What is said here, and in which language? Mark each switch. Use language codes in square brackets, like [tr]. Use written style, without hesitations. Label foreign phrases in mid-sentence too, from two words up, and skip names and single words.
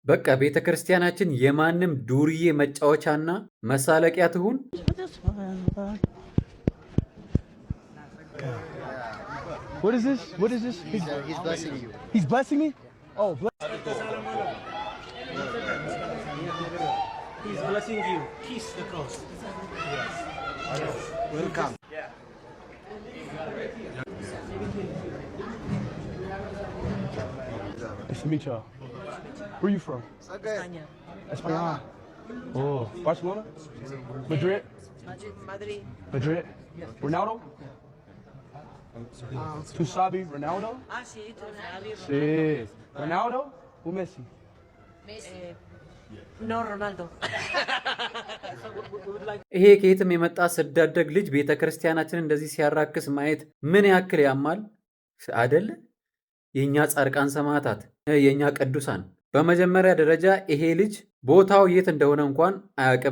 [am] በቃ ቤተክርስቲያናችን የማንም ዱርዬ መጫወቻና መሳለቂያ ትሁን? [en] What is this? What is this? He's blessing you. He's blessing me? Oh, He's blessing you. Kiss the cross. Welcome. nice to meet y'all. Where you from? España. España. Oh, Barcelona? Madrid? Madrid. Madrid? Ronaldo? [es] Tu sabe [en] Ronaldo? [es] Ah, sí, tú sabes. [en] Sí. Ronaldo or Messi? [es] No, Ronaldo. [am] ይሄ ከየትም የመጣ ስዳደግ ልጅ ቤተክርስቲያናችን እንደዚህ ሲያራክስ ማየት ምን ያክል ያማል አይደለ? የኛ ጻድቃን ሰማዕታት፣ የኛ ቅዱሳን። በመጀመሪያ ደረጃ ይሄ ልጅ ቦታው የት እንደሆነ እንኳን አያውቅም